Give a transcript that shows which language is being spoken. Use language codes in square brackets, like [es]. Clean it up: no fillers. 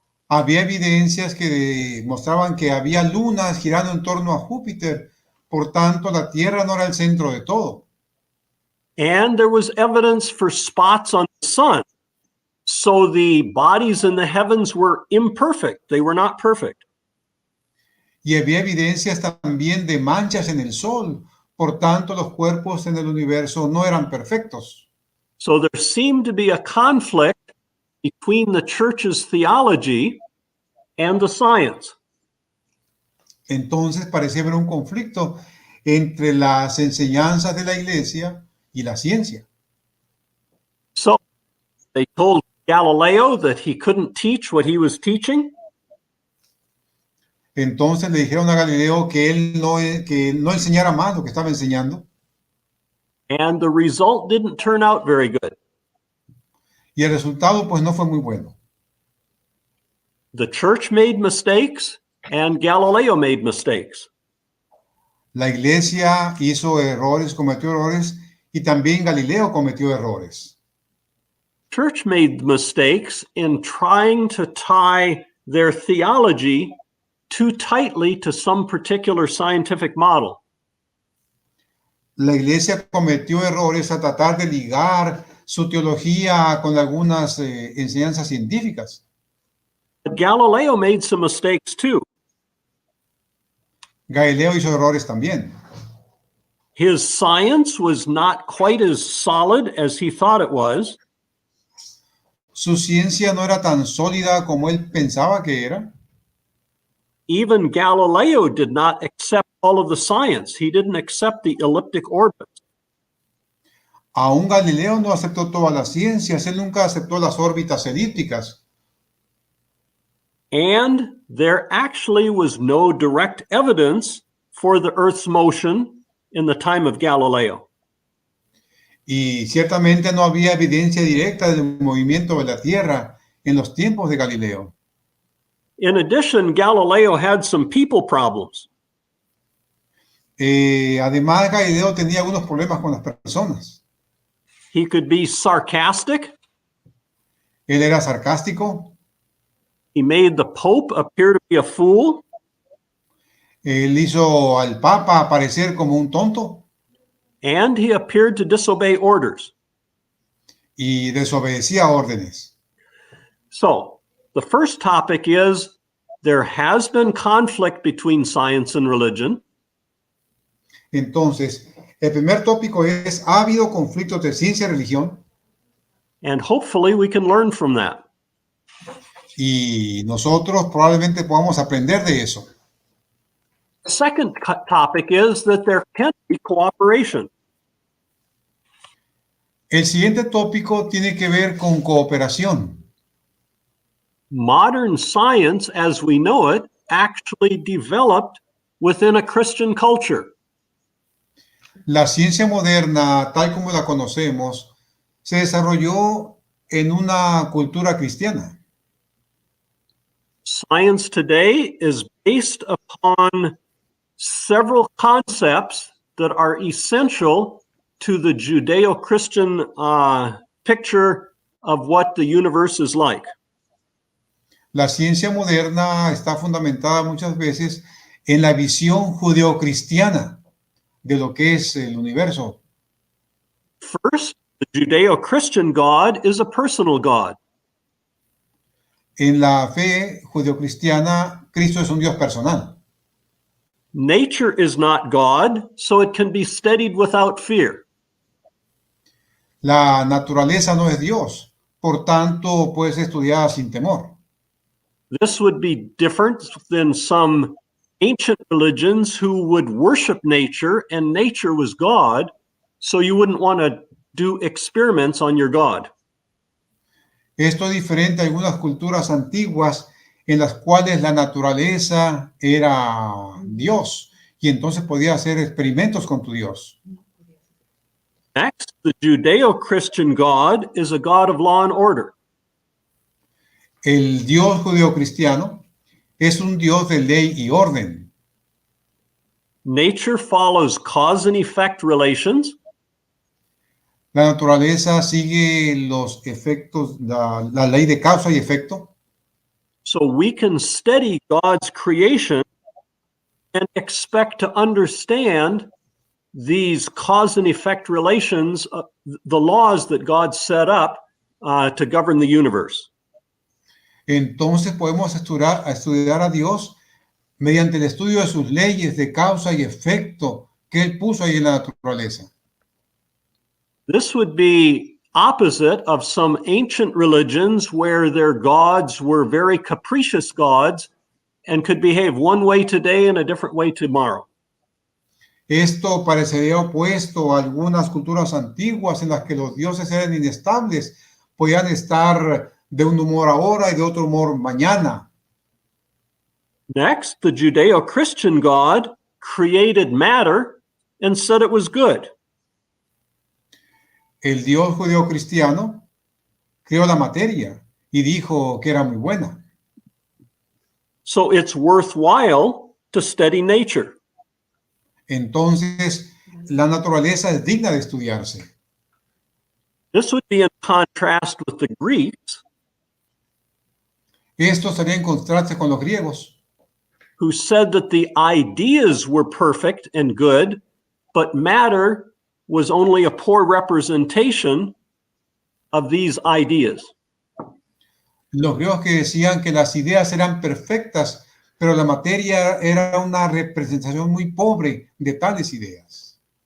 [es] Había evidencias que mostraban que había lunas girando en torno a Júpiter, por tanto la Tierra no era el centro de todo. [en] And there was evidence for spots on the sun. So the bodies in the heavens were imperfect. They were not perfect. [es] Y había evidencias también de manchas en el Sol, por tanto los cuerpos en el universo no eran perfectos. [en] So there seemed to be a conflict between the church's theology and the science. [es] Entonces parecía haber un conflicto entre las enseñanzas de la Iglesia y la ciencia. [en] So they told Galileo that he couldn't teach what he was teaching. [es] Entonces le dijeron a Galileo que él no enseñara más lo que estaba enseñando. [en] And the result didn't turn out very good. [es] Y el resultado pues no fue muy bueno. [en] The church made mistakes and Galileo made mistakes. [es] La Iglesia hizo errores, cometió errores, y también Galileo cometió errores. [en] Church made mistakes in trying to tie their theology too tightly to some particular scientific model. [es] La Iglesia cometió errores a tratar de ligar su teología con algunas enseñanzas científicas. [en] But Galileo made some mistakes too. [es] Galileo hizo errores también. [en] His science was not quite as solid as he thought it was. [es] Su ciencia no era tan sólida como él pensaba que era. [en] Even Galileo did not accept all of the science. He didn't accept the elliptic orbits. [es] Aún Galileo no aceptó todas las ciencias, él nunca aceptó las órbitas elípticas. [en] And there actually was no direct evidence for the Earth's motion in the time of Galileo. [es] Y ciertamente no había evidencia directa del movimiento de la Tierra en los tiempos de Galileo. [en] In addition, Galileo had some people problems. [es] Además, Galileo tenía algunos problemas con las personas. [en] He could be sarcastic. [es] Él era sarcástico. [en] He made the Pope appear to be a fool. [es] Él hizo al Papa aparecer como un tonto. [en] And he appeared to disobey orders. [es] Y desobedecía órdenes. [en] So, the first topic is there has been conflict between science and religion. [es] Entonces, el primer tópico es, ¿ha habido conflictos de ciencia y religión? [en] And hopefully we can learn from that. [es] Y nosotros probablemente podamos aprender de eso. [en] The second topic is that there can be cooperation. [es] El siguiente tópico tiene que ver con cooperación. [en] Modern science, as we know it, actually developed within a Christian culture. [es] La ciencia moderna, tal como la conocemos, se desarrolló en una cultura cristiana. [en] Science today is based upon several concepts that are essential to the Judeo-Christian picture of what the universe is like. [es] La ciencia moderna está fundamentada muchas veces en la visión judeocristiana de lo que es el universo. [en] First, the Judeo-Christian God is a personal God. [es] En la fe judeocristiana, Cristo es un Dios personal. [en] Nature is not God, so it can be studied without fear. [es] La naturaleza no es Dios, por tanto puede ser estudiada sin temor. [en] This would be different than some ancient religions who would worship nature and nature was God, so you wouldn't want to do experiments on your God. [es] Esto es diferente a algunas culturas antiguas en las cuales la naturaleza era Dios y entonces podía hacer experimentos con tu Dios. [en] Next, the Judeo-Christian God is a God of law and order. [es] El Dios judeocristiano es un Dios de ley y orden. [en] Nature follows cause and effect relations. [es] La naturaleza sigue los efectos, la ley de causa y efecto. [en] So we can study God's creation and expect to understand these cause and effect relations, the laws that God set up to govern the universe. [es] Entonces podemos estudiar a Dios mediante el estudio de sus leyes de causa y efecto que Él puso ahí en la naturaleza. [en] This would be opposite of some ancient religions where their gods were very capricious gods and could behave one way today and a different way tomorrow. [es] Esto parecería opuesto a algunas culturas antiguas en las que los dioses eran inestables, podían estar de un humor ahora y de otro humor mañana. [en] Next, the Judeo-Christian God created matter and said it was good. [es] El Dios judeo-cristiano creó la materia y dijo que era muy buena. [en] So it's worthwhile to study nature. [es] Entonces, la naturaleza es digna de estudiarse. [en] This would be in contrast with the Greeks, [es] Esto sería en contraste con los griegos, [en] who said that the ideas were perfect and good, but matter was only a poor representation of these ideas. [es] los griegos que decían que las ideas eran perfectas, pero la materia era una representación muy pobre de tales ideas.